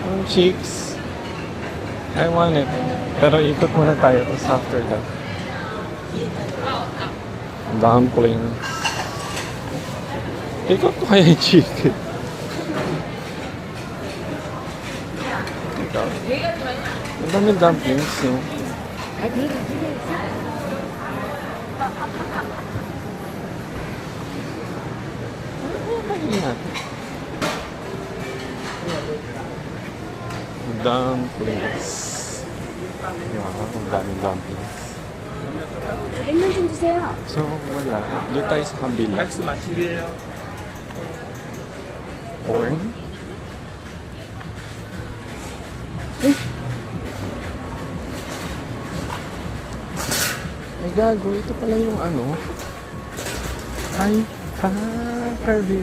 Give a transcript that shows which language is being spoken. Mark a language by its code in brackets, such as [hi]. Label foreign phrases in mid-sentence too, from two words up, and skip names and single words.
[en] chicks. I want it. [tl] Pero ikot muna tayo tapos [en] after that. [tl] Dumplings. Ikot ko kaya yung chicken. Ikaw. Ang dami dumplings, no? Dumplings. Wow, ang daming dumplings. [ko] 냉면 좀 주세요. [tl] So, wala. Doon tayo sa kabila. Corn? Ay, gago. Ito pala yung ano. Ay, Carvit.